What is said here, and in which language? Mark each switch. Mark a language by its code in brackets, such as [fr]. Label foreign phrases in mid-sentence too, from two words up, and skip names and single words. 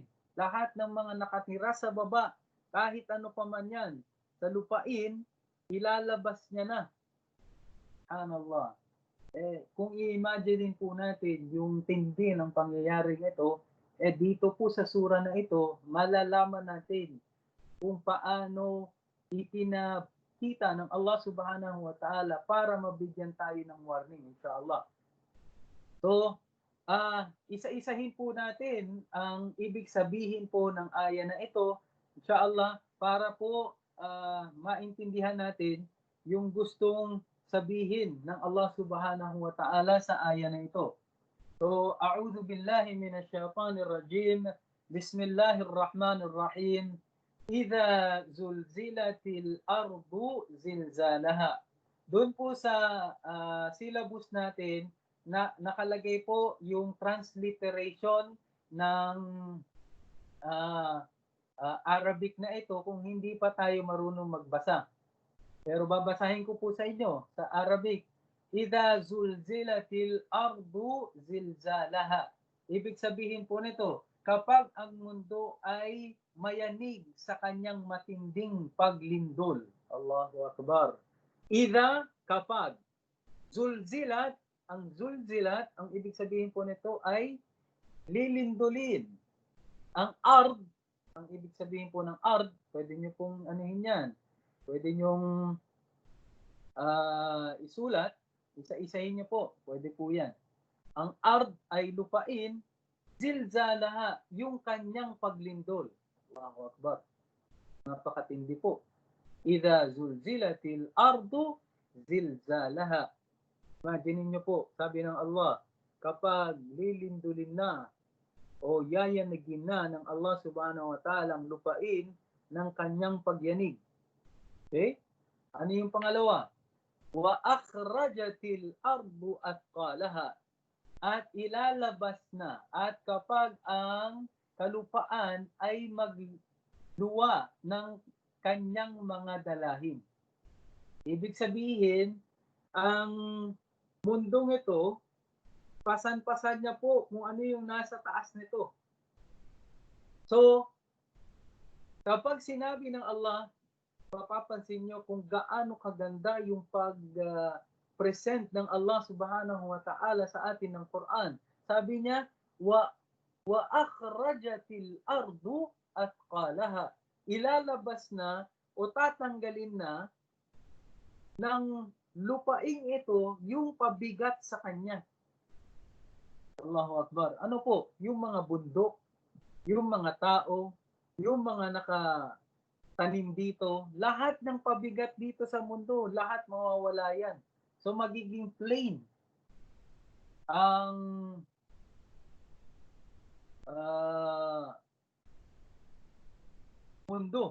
[tl] Lahat ng mga nakatira sa baba, kahit ano pa man yan, sa lupain, ilalabas niya na. Subhanallah. Kung i-imagine po natin yung tindi ng pangyayaring ito, dito po sa sura na ito, malalaman natin kung paano ipinakita ng Allah [ar] سبحانه وتعالى [tl] para mabigyan tayo ng warning, inshallah. So, isa-isahin po natin ang ibig sabihin po ng aya na ito, inshallah, para po maintindihan natin yung gustong sabihin ng Allah [ar] سبحانه وتعالى [tl] sa aya na ito. So, [ar] أعوذ بالله من الشيطان الرجيم. Bismillahirrahmanirrahim. إذا زلزلت الأرض زلزالها. [tl] Doon po sa syllabus natin na nakalagay po yung transliteration ng Arabic na ito kung hindi pa tayo marunong magbasa. Pero babasahin ko po sa inyo sa Arabic. [ar] إذا زلزلت الأرض زلزالها. [tl] Ibig sabihin po nito, kapag ang mundo ay mayanig sa kanyang matinding paglindol. [ar] الله أكبر. إذا, [tl] kapag. Zulzilat, ang ibig sabihin po nito ay lilindulin. Ang ard, ang ibig sabihin po ng ard, pwede nyo pong anuhin yan. Pwede nyong isulat, isa-isahin nyo po. Pwede po yan. Ang ard ay lupain, zilzalaha, yung kanyang paglindol. [ar] الله أكبر. [tl] Napakatindi po. [ar] إذا زلزلت الأرض زلزالها. [tl] Imagine nyo po, sabi ng Allah, kapag lilindulin na o yayanagin na ng Allah [ar] سبحانه وتعالى [tl] ang lupain ng kanyang pagyanig. Okay? Ano yung pangalawa? [ar] وأخرجت الأرض أثقالها. [tl] At ilalabas na, at kapag ang kalupaan ay luwa ng kanyang mga dalahin. Ibig sabihin, ang mundong ito, pasan-pasan niya po kung ano yung nasa taas nito. So, kapag sinabi ng Allah, mapapansin nyo kung gaano kaganda yung pag-present ng Allah [ar] سبحانه وتعالى [tl] sa atin ng Quran. Sabi niya, [ar] وأخرجت الأرض أثقالها. [tl] Ilalabas na o tatanggalin na ng lupaing ito yung pabigat sa kanya. [ar] الله أكبر. [tl] Ano po? Yung mga bundok, yung mga tao, yung mga nakatanim dito, lahat ng pabigat dito sa mundo, lahat mawawala yan. So magiging plain ang mundo.